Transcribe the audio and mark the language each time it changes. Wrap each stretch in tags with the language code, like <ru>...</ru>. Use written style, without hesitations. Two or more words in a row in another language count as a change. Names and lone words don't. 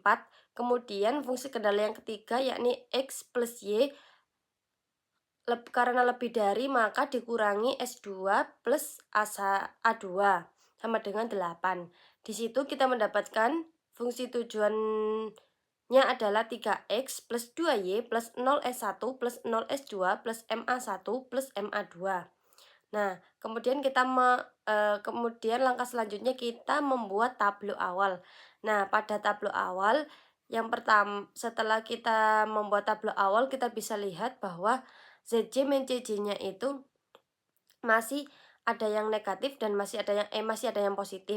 <id>Kemudian fungsi kendala yang ketiga yakni x plus y karena lebih dari maka dikurangi S2 plus A2 sama dengan 8. Di situ kita mendapatkan fungsi tujuannya adalah 3x plus 2y plus 0S1 plus 0S2 plus MA1 plus MA2. Nah, kemudian kemudian langkah selanjutnya kita membuat tablo awal. Nah, pada tablo awal yang pertama setelah kita membuat tablo awal kita bisa lihat bahwa ZJ min CJ-nya itu masih ada yang negatif dan masih ada yang positif.</id>